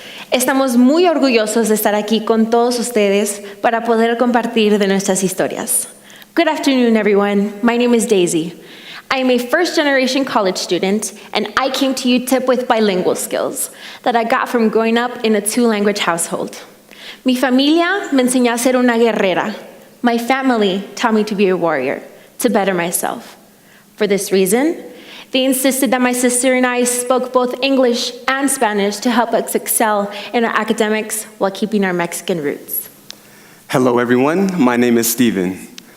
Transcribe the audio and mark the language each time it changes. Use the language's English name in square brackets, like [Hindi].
[Spanish] Estamos muy orgullosos de estar aquí con todos ustedes para poder compartir de nuestras historias. [English] Good afternoon, everyone. My name is Daisy. I am a first-generation college student, and I came to UTEP with bilingual skills that I got from growing up in a two-language household. [Spanish] Mi familia me enseñó a ser una guerrera. [English] My family taught me to be a warrior, to better myself. For this reason, they insisted that my sister and I spoke both English and Spanish to help us excel in our academics while keeping our Mexican roots. Hello, everyone. My name is Steven.